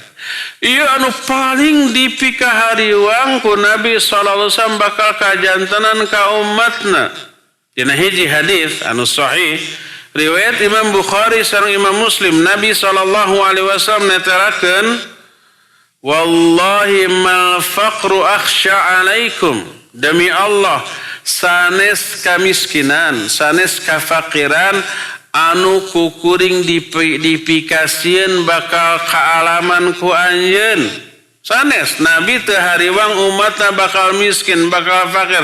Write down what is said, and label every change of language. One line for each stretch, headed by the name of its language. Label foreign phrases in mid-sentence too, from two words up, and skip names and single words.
Sundanese: Ieu anu paling dipikahariwang ku Nabi
Arabic: صلى الله عليه وسلم
Sundanese: bakal kajantenan ka ummatna. Dina hiji hadis anu sahih riwayat Imam Bukhari sareng Imam Muslim, Nabi
Arabic: صلى الله عليه وسلم
Sundanese: netelakeun,
Arabic: والله ما الفقر أخشى عليكم,
Sundanese: demi Allah sanes kamiskinan, sanes kafakiran anu kukuring dipikasieun bakal kaalaman ku anjeun. Sanes Nabi teu hariwang umatna bakal miskin, bakal fakir.